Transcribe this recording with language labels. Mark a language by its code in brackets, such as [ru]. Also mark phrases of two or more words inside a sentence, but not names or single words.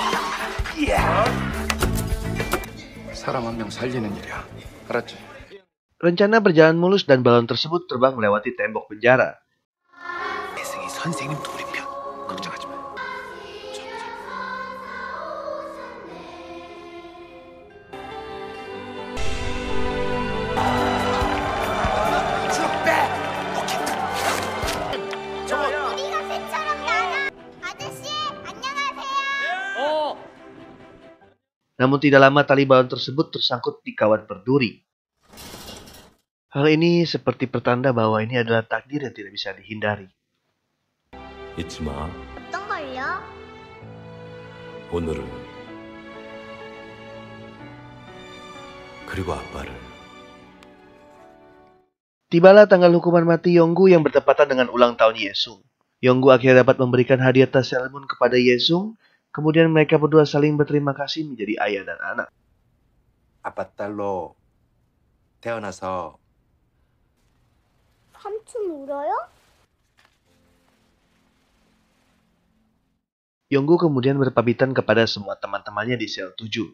[ko] 사람 한 명 살리는 일이야. 알았지? [id] Rencana berjalan mulus dan balon tersebut terbang melewati tembok penjara. [ko] 예승이 선생님도 우리 편. 걱정하지 마. 우리가 새처럼 날아. 아저씨, 안녕하세요. [id] Namun tidak lama tali balon tersebut tersangkut di kawat berduri. Hal ini seperti pertanda bahwa ini adalah takdir yang tidak bisa dihindari. [ko] 잊지 마. 어떤 걸요? 오늘을. 그리고 아빠를. [id] Tibalah tanggal hukuman mati Yonggu yang bertepatan dengan ulang tahun Yesung. Yonggu akhirnya dapat memberikan hadiah tas Sailor Moon kepada Yesung. Kemudian mereka berdua saling berterima kasih menjadi ayah dan anak. [ko] 아빠 딸로 태어나서 삼촌 울어요? [id] Yonggu kemudian berpamitan kepada semua teman-temannya di sel 7.